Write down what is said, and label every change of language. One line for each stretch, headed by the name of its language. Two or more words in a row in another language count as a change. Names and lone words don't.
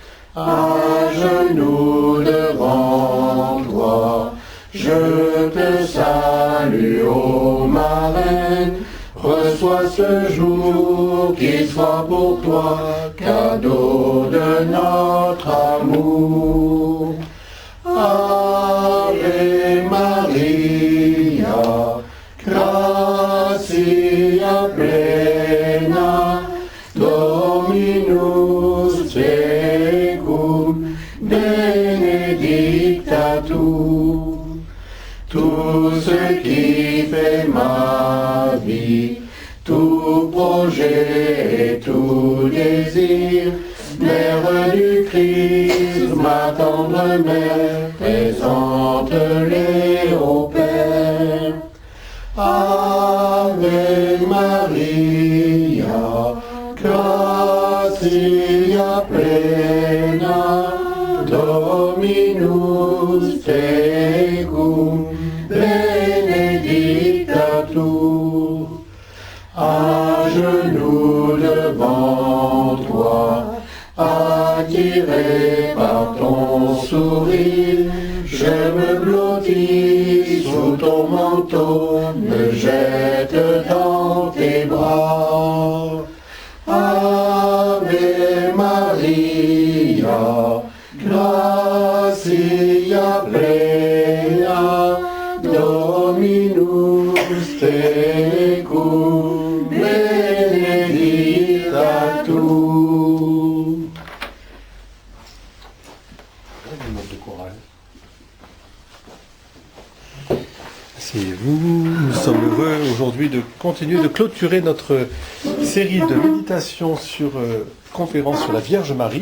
French: à genoux devant toi. Je te salue, ô ma reine, reçois ce jour qui soit pour toi, cadeau de notre amour.
Latin: Ave Maria, gratia plena, Dominus tecum, benedicta tu.
French: Tout ce qui fait ma vie, tout projet et tout désir, Mère du Christ, ma tendre mère, présente-les au Père.
Latin: Ave Maria, gratia plena, Dominus tecum, benedicta tu.
French: À genoux devant toi, attiré par ton sourire, je me blottis sous ton manteau, me jette dans tes bras.
Latin: Ave Maria, gratia plena, Dominus tecum, benedicta tu.
French: Asseyez-vous, nous sommes heureux aujourd'hui de continuer de clôturer notre série de méditations sur conférence sur la Vierge Marie.